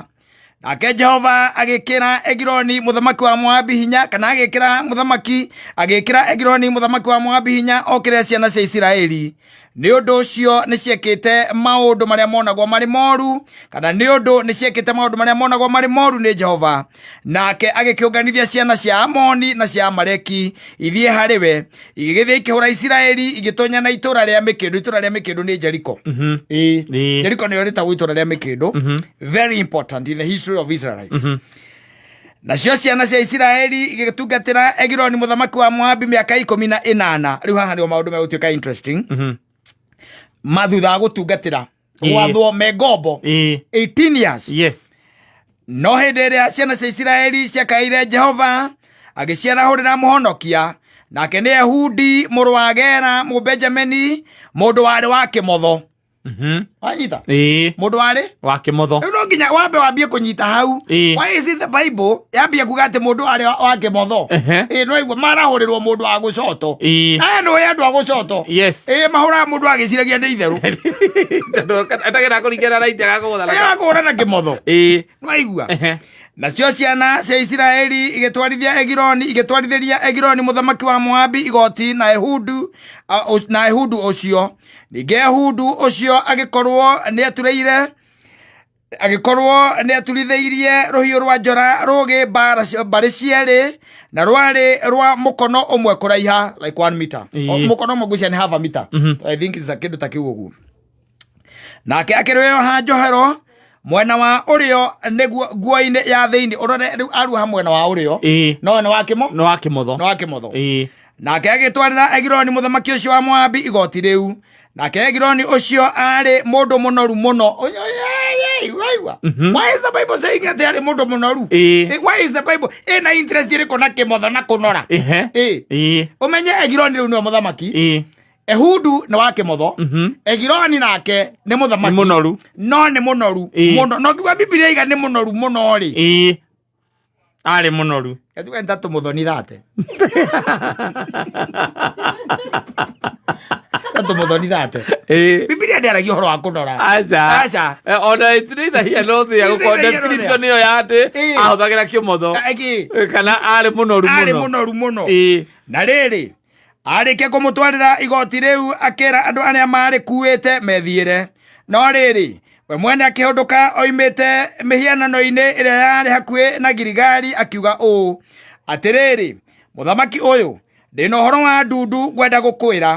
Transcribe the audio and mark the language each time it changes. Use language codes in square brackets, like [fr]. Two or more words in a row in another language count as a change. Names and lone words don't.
[ki] Nake Jehova agĩkĩra Egiloni mũthamaki wa Moabi hinya kana agĩkĩra Egiloni mũthamaki wa Moabi hinya okĩrĩa ciana cia Isiraeli nĩ ũndũ ũcio nĩ ciekĩte maũndũ marĩa monagwo marĩ moru kana nĩ ũndũ nĩ ciekĩte maũndũ marĩa monagwo marĩ moru nĩ Jehova. Nake agĩkĩũnganithia ciana cia Amoni na cia Amaleki ithiĩ harĩ we igĩgĩthiĩ ikĩhũra Isiraeli igĩtonya na itũũra rĩa mĩkĩndũ nĩ Jericho. Jericho nĩyo rĩtagwo itũũra rĩa mĩkĩndũ [en] very important in the history of Israelites. [ki] Nacio ciana cia Isiraeli igĩtungatĩra Egiloni mũthamaki wa Moabi mĩaka 18. Rĩu haha nĩo maũndũ megũtuĩka interesting. Mathutha gũtungatĩra gwathwo megombo 18 years. [en] Yes. [ki] No hĩndĩ ĩrĩa ciana cia Isiraeli ciakaire Jehova agĩciarahũrĩra mũhonokia nake nĩ Ehudi mũrũ wa Gera Mũbenjamini mũndũ warĩ wa kĩmotho. Wanyita mũndũ warĩ wa kĩmotho no nginya wambe wambie kũnyita hau. [en] Why is it the Bible [ki] yambie kuga atĩ mũndũ warĩ wa kĩmotho no igua marahũrĩrwo mũndũ wa gũcoto no andũ a gũcoto mahũraga mũndũ agĩciragia nĩ itherũ atagĩra kũringana na itega kũgũra na kĩmotho no igua. Nacio ciana cia Isiraeli igĩtwarithĩria Egiloni mũthamaki wa Moabi igoti na Ehudu ũcio. Ningĩ Ehudu ũcio agĩkorwo nĩ aturithĩirie rũhiũ rwa njora rũgĩ mbarĩ cierĩ na rwarĩ rwa mũkono ũmwe kũraiha [en] like 1 meter. [ki] Mũkono ũmwe ngwĩciria nĩ [en] half a meter. I think it's a [ki] kĩndũ ta kĩu ũguo. Nake akĩrũoha njohero mwena wa ũrĩo nĩguo nguo-inĩ ya thĩinĩ ũrore rĩu aruha mwena wa ũrĩo no nĩ wa kĩmotho. Nake agĩtwarĩra Egiloni mũthamaki ũcio wa Moabi igoti rĩu. Nake Egiloni ũcio arĩ mũndũ mũnoru mũno. [en] Why is the Bible saying that [ki] arĩ mũndũ mũnoru? [en] Why is the Bible [ki] ĩna interest ĩrĩkũ na kĩmotho na kũnora? Ũmenye Egiloni rĩu nĩwe mũthamaki. Ehudu nĩ wa kĩmotho. Egiloni nake nĩ mũthamaki mũnoru no nĩ mũnoru mũno. No kiuga Biblia iga nĩ mũnoru mũno rĩ arĩ mũnoru enda tũmũthoni thate tũmũthoni thate Biblia ndĩaragia ũhoro wa kũnora aca ona [en] it's here [ki] no thia gũkorwo description ĩyo ya atĩ ahũthagĩra kĩmotho kana arĩ mũnoru mũno na rĩrĩ Arĩkia kũmũtwarĩra igoti rĩu akĩra andũ arĩa marĩkuĩte methiĩre. No rĩrĩ, we mwene akĩhũndũka oimĩte mĩhianano-inĩ ĩrĩa yarĩ hakuhĩ na Gilgali akiuga ũũ atĩrĩrĩ, mũthamaki ũyũ ndĩna ũhoro wa ndundu ngwenda gũkwĩra.